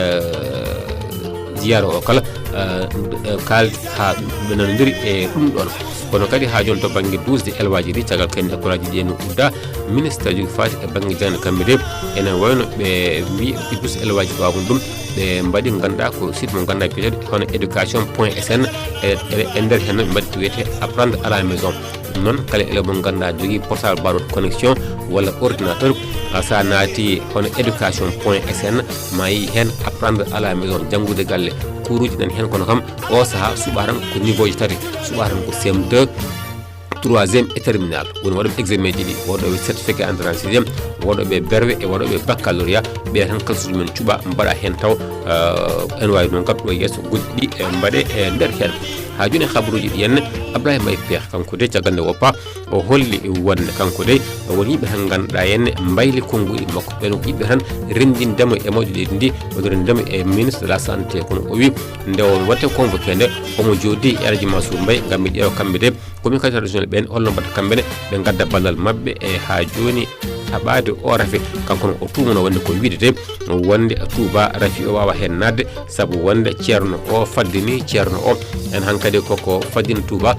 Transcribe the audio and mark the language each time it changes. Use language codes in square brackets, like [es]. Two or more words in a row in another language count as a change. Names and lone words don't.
[ff] ziyara o kala kaldi ha ɓe nanodiri e ɗum ɗon kono kadi ha joni to banggue dusde élevage ɗi caggal kayne école aji ɗi no udda ministre ji fati e banggue jangde kamɓe de ene wayno ɓe mbi dusde élevage wawon ɗum ɓe mbaɗi ganduɗa ko site mo ganduɗa biyeteɗo hono éducation.sn e nder hen ɓe mbaɗi wiyete [fr] apprendre à la maison [ff] noon kala élève mo ganduɗa jogui portable baɗo connexion walla ordinateur sa naati hono éducation.sn ma yi hen [fr] apprendre à la maison [ff] janggude galle kuruji nan hen kono kam o saaha suuɓa tan ko niveau ji tati suuɓa tan ko CM2 [fr] troisième et terminal [ff] woni waɗoɓe examen ji ɗi waɗoɓe [fr] certificat entrée en sixiéme [ff] waɗoɓe berwe e waɗoɓe baccalauréat ɓe tan kalsuji men cuuɓa mbaɗa hen taw ene wawi noon kam ɗo yesso goɗɗi ɗi e mbaɗe e nder hen ha joni habaruji ɗi henne Abdoulaye Mbaye Pekh kanko de caggal nde woppa o holli wonde kanko de woni yimɓe tan ganduɗa henne mbayli konnguɗi makko ɓen yimɓe tan rendindemo e mawɗi leydi ndi oɗo rendindemo e [fr] ministre de la santé [ff] kono o wi nde o watte convoqué nde omo joddi e Alaji Mansour Mbaye gam ɓe ƴeewa kamɓe de komin kadi régional ɓen holno mbatta kamɓene ɓe gadda ballal mabɓe e ha joni haɓade o rafi kanko o tumano wonde ko wiidete wonde Touba rafi o wawa hen nadde saabu wonde ceerno o faddini ceerno o en hankkadi koko faddini Touba